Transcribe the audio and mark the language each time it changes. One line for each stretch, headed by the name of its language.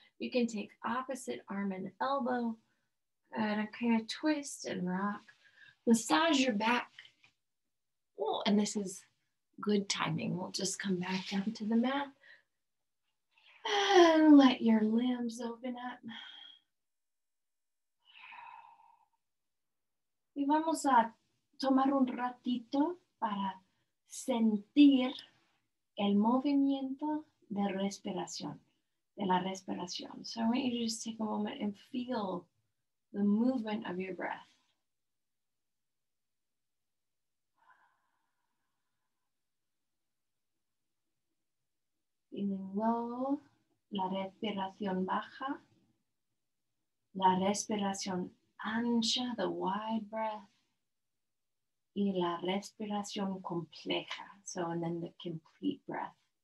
English: You can take opposite arm and elbow, and kind of twist and rock. Massage your back. Oh, and this is good timing. We'll just come back down to the mat and let your limbs open up.
Spanish: Y vamos a tomar un ratito para sentir el movimiento de respiración, de la respiración.
English: So I want you to just take a moment and feel the movement of your breath. Feeling low,
Spanish: la respiración baja. La respiración ancha,
English: the wide breath.
Spanish: Y la respiración compleja.
English: So, and then the complete breath.